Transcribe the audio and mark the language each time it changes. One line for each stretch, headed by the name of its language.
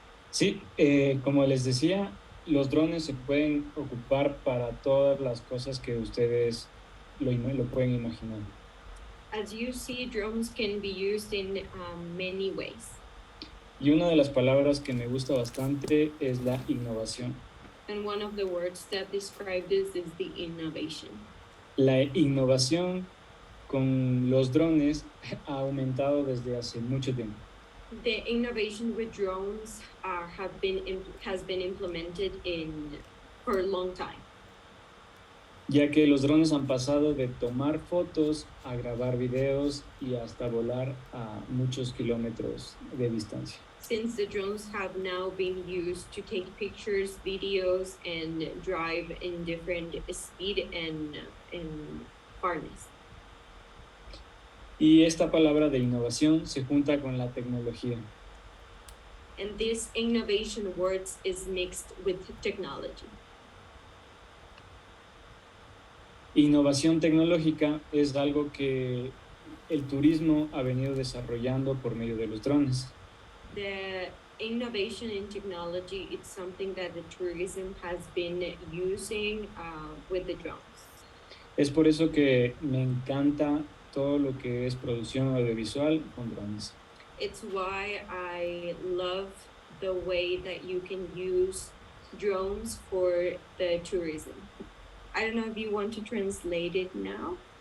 Spanish: Sí, como les decía, los drones se pueden ocupar para todas las cosas que ustedes lo pueden imaginar.
English: As you see, drones can be used in many ways.
Spanish: Y una de las palabras que me gusta bastante es la innovación.
English: And one of the words that describe this is the innovation.
Spanish: La innovación con los drones ha aumentado desde hace mucho tiempo.
English: The innovation with drones has been implemented for a long time.
Spanish: Ya que los drones han pasado de tomar fotos a grabar videos y hasta volar a muchos kilómetros de distancia.
English: Since the drones have now been used to take pictures, videos, and drive in different speed and farness.
Spanish: Y esta palabra de innovación se junta con la tecnología.
English: And this innovation words is mixed with technology.
Spanish: Innovación tecnológica es algo que el turismo ha venido desarrollando por medio de los drones.
English: The innovation in technology is something that the tourism has been using with the drones.
Spanish: Es por eso que me encanta todo lo que es producción audiovisual con drones.
English: It's why I love the way that you can use drones for the tourism. I don't know if you want to translate it now.